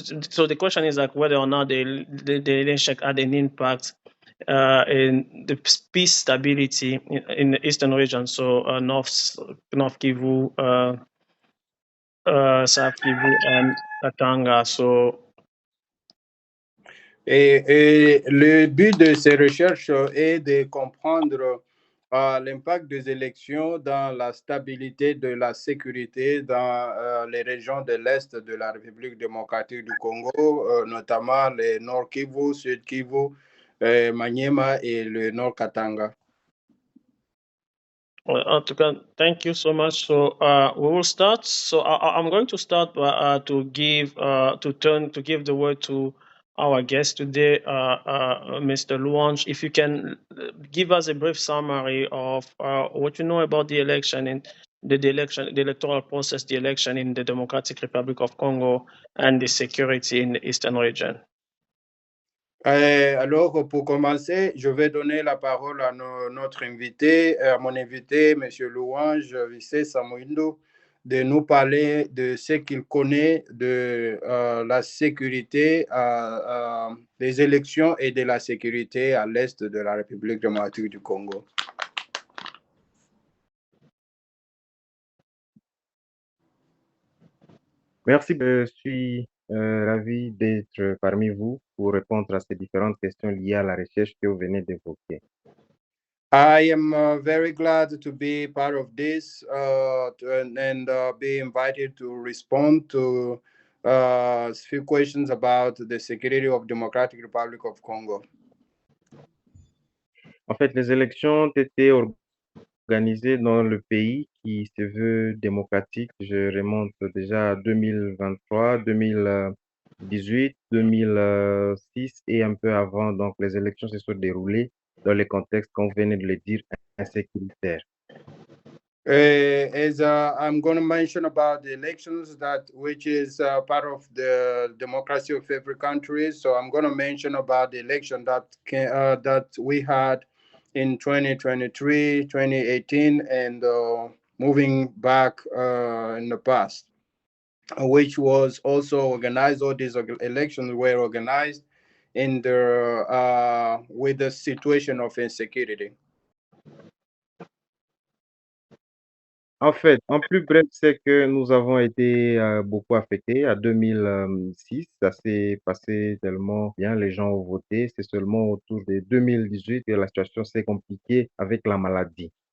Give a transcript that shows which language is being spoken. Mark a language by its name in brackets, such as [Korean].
[English] So the question is like whether or not the election had an impact in the peace stability in the eastern region, so North Kivu, South Kivu, and Katanga. So. [French] Et le but de ces recherches est de comprendre l'impact des élections dans la stabilité de la sécurité dans les régions de l'Est de la République démocratique du Congo, notamment le Nord Kivu, Sud Kivu, Maniema et le Nord Katanga. [English] Thank you so much. So we will start. So I'm going to start to give the word to our guest today, Mr. Louange. If you can give us a brief summary of what you know about the election and the electoral process, the election in the Democratic Republic of Congo, and the security in the eastern region. [French] Alors, pour commencer, je vais donner la parole à notre invité, à mon invité, M. Louange Visesa Muindo, de nous parler de ce qu'il connaît de la sécurité, des élections et de la sécurité à l'est de la République démocratique du Congo. Merci, je suis ravi d'être parmi vous pour répondre à ces différentes questions liées à la recherche que vous venez d'évoquer. [English] I am very glad to be part of this and be invited to respond to a few questions about the security of Democratic Republic of Congo. [French] En fait, les élections ont été organisé dans le pays qui se veut démocratique. Je remonte déjà à 2023, 2018, 2006 et un peu avant. Donc, les élections se sont déroulées dans le contexte qu'on venait de le dire, insécuritaire. [English] As I'm going to mention about the elections, that which is part of the democracy of every country. So I'm going to mention about the election that we had in 2023, 2018, and moving back in the past, which was also organized. All these elections were organized in the with the situation of insecurity. [French] En fait, en plus bref, c'est que nous avons été beaucoup affectés. À 2006, ça s'est passé tellement bien, les gens ont voté. C'est seulement autour de 2018 que la situation s'est compliquée avec la maladie.